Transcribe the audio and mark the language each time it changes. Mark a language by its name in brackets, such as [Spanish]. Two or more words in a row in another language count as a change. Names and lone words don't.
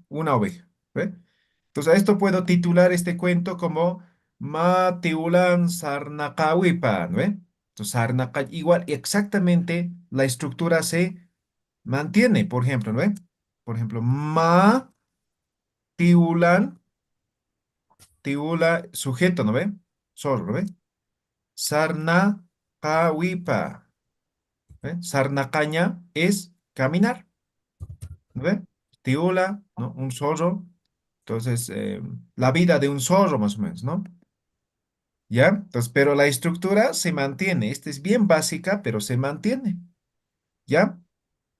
[Spanish] Una oveja. ¿Ve? Entonces a esto puedo titular este cuento como [Aymara] Ma Tiulan Sarnakawipa, [Spanish] ¿no ve? Entonces Sarnaka, igual, exactamente la estructura se mantiene, por ejemplo, ¿no ve? Por ejemplo, [Aymara] Ma Tiulan, Tiula, [Spanish] sujeto, ¿no ve? Zorro, ¿no ve? Sarnakawipa, ¿ve? Sarnakaña es caminar, ¿no ve? Tiula, ¿no? Un zorro. Entonces, la vida de un zorro, más o menos, ¿no? ¿Ya? Entonces, pero la estructura se mantiene. Esta es bien básica, pero se mantiene.